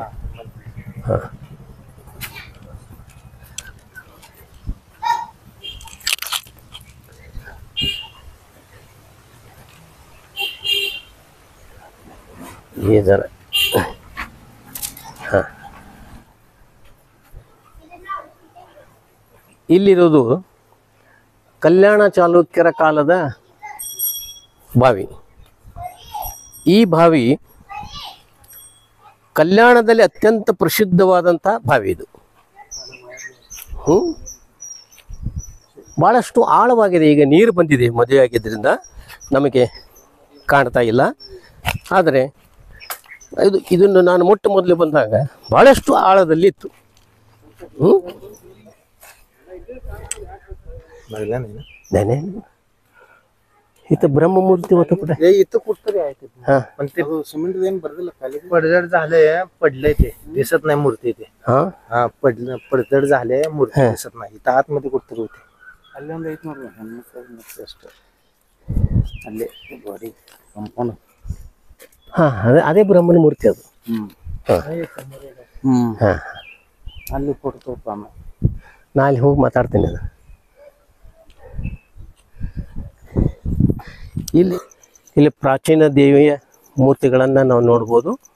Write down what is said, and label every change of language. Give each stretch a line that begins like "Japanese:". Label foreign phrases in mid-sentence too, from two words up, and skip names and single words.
Hindi: हां ये जरा हां
Kannada: ಇಲ್ಲಿರೋದು ಕಲ್ಯಾಣ ಚಾಲುಕ್ಯರ ಕಾಲದ ಬಾವಿ. ಈ ಬಾವಿ ಕಲ್ಯಾಣದಲ್ಲಿ ಅತ್ಯಂತ ಪ್ರಸಿದ್ಧವಾದಂಥ ಬಾವಿ ಇದು. ಭಾಳಷ್ಟು ಆಳವಾಗಿದೆ. ಈಗ ನೀರು ಬಂದಿದೆ, ಮದುವೆ ಆಗಿದ್ದರಿಂದ ನಮಗೆ ಕಾಣ್ತಾ ಇಲ್ಲ. ಆದರೆ ಇದನ್ನು ನಾನು ಮೊಟ್ಟ ಮೊದಲು ಬಂದಾಗ ಭಾಳಷ್ಟು ಆಳದಲ್ಲಿತ್ತು.
Marathi: इथं ब्रह्ममूर्ती होतं कुठे? इथं कुठतरी आहे ते. पण ते सिमेंट देऊन भरलेलं खाली पडझड झालंय, पडलंय ते दिसत नाही मूर्ती ते. हा पडझड झाले, मूर्ती दिसत नाही. इथं आतमध्ये कुठतरी होते.
Kannada: ಅಲ್ಲೊಂದು ಐತ್ ನೋಡ್ರಿ, ಅಷ್ಟೇ ಅಲ್ಲೇ ಬಾಡಿ ಕಂಪೌಂಡ್. ಅದೇ ಬ್ರಹ್ಮನ ಮೂರ್ತಿ ಅದು. ಅಲ್ಲಿ ಫೋಟೋ ತೋರ್ಪ, ನಾ ಅಲ್ಲಿ ಹೋಗಿ ಮಾತಾಡ್ತೀನಿ. ಅದು ಇಲ್ಲಿ ಪ್ರಾಚೀನ ದೇವಿಯ ಮೂರ್ತಿಗಳನ್ನು ನಾವು ನೋಡ್ಬೋದು.